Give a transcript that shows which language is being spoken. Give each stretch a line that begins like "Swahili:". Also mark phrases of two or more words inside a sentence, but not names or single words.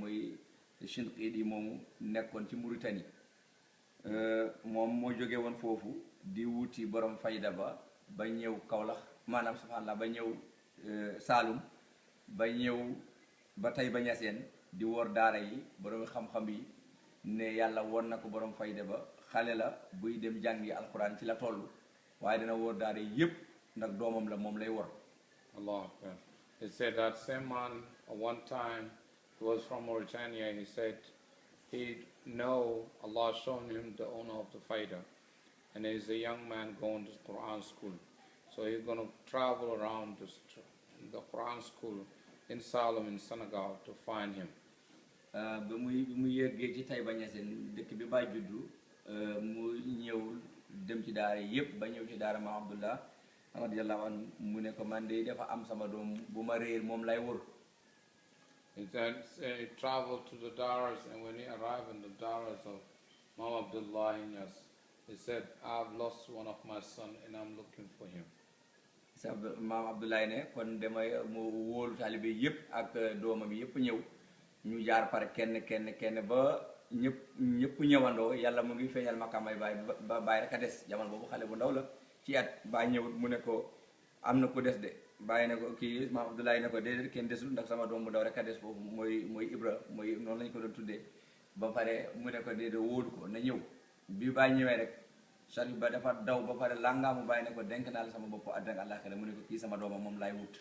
Wolof: muy Shinqiit yi moomu nekkoon ci Mauritanie moom moo jóge woon foofu di wuti borom fayda ba ñëw Kaolack maanaam subhanallah ba ñëw Saalum ba ñëw ba tey ba Ñaseen di wor daara yi borom xam-xam yi ne yàlla won na ko borom fayda ba xale la buy dem jàngi alquran ci la toll waaye dina wor daara yi yépp ndax doomam la moom lay wor.
Arabic: الله أكبر.
English: He said that same man one time he was from Mauritania. He said he know Allah shown him the owner of the fayda, and he's a young man going to Quran school, so he's going to travel around the Quran school in Salem in Senegal to find him.
Wolof: ba muy yëggee ci Taïba Niassène dëkk bi Baay juddu mu ñëw dem ci daara yépp ba ñëw ci daara ma Abdullah
Arabic: رضي الله عنه
Wolof: mu ne ko man de dafa am sama doom bu ma réer moom lay wër.
English: He traveled to the daras, and when he arrived in the daras of Imam Abdullah in Yas, he said, I've lost one of my son and I'm looking for him.
Wolof: sa maam Abdoulaye ne kon damay mu wóolu taalibe yépp ak doomam yépp ñëw ñu jaar par kenn ba ñëpp ñëwandoo yàlla mu ngi feeñal maqaamay ba bàyyi rek a des jamono boobu xale bu ndaw la ci at bàyyi ñëwut mu ne ko am na ku des de bàyyi ne ko kii maam Abdoulaye ne ko déedéet kenn desul ndax sama doom bu ndaw rek a des foofu mooy Ibra mooy noonu lañu ko doon tuddee ba pare mu ne ko déedéet wóolu ko na ñëw bi bàyyi ñëwee rek sharif ba dafa daw ba pare langaamu bàyyi ne ko denk naa la sama bopp àddina ak àllaaxira mu ne ko kii sama doomam moom laay wut.